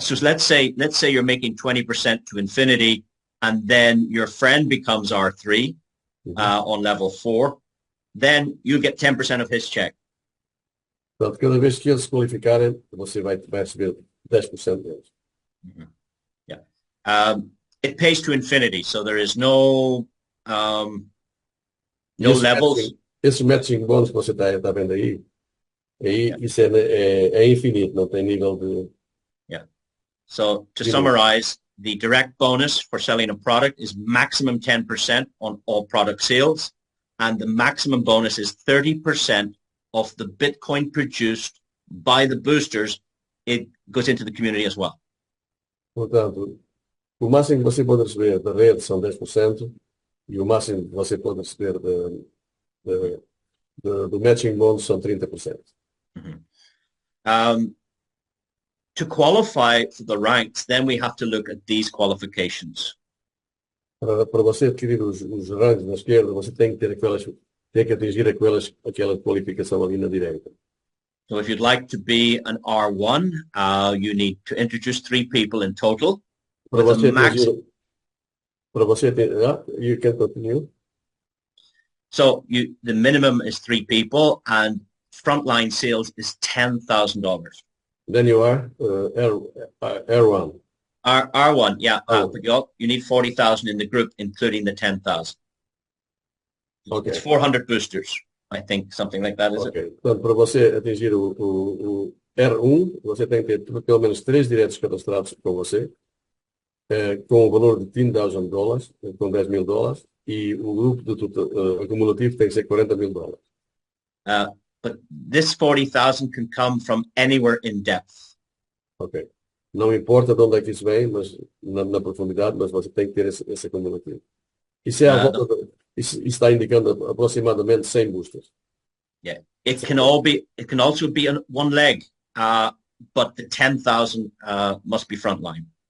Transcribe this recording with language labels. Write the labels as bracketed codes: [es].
[en] So let's say you're making 20% to infinity, and then your friend becomes R3 on level 4. Then you get 10% of his check. [pt] Portanto, cada vez que eles se qualificarem, você vai receber 10% deles. [en] Yeah. It pays to infinity, so there is no levels. [pt] Esses matching bonus que você está vendo aí isso é infinito, não tem nível de... [en] Yeah. So to summarize, the direct bonus for selling a product is maximum 10% on all product sales, and the maximum bonus is 30% of the Bitcoin produced by the boosters. It goes into the community as well. [pt] Portanto, o máximo que você pode receber da rede são 10% e o máximo que você pode receber do matching bonus são 30%. [en] To qualify for the ranks, then we have to look at these qualifications. [pt] Para você adquirir os ranks na esquerda, você tem que atingir aquela qualificação ali na direita. [en] So if you'd like to be an R1, you need to introduce 3 people in total. [pt] Para você [en] you can continue. So the minimum is 3 people, and frontline sales is $10,000. Then you are R1. R1, yeah. But you need 40,000 in the group, including the 10,000. Okay. It's 400 boosters, I think, something like that, is it? [pt] Portanto, para você atingir o R1, você tem que ter pelo menos 3 diretos cadastrados com você, com o valor de $10,000, com $10,000, e o grupo acumulativo tem que ser $40,000. [en] But this 40,000 can come from anywhere in depth. Ok. [pt] Não importa de onde é que isso vem, mas na profundidade, mas você tem que ter esse acumulativo. Isso está indicando aproximadamente 100 boosters. [en] Yeah, it can also be on one leg, but the 10,000 must be frontline.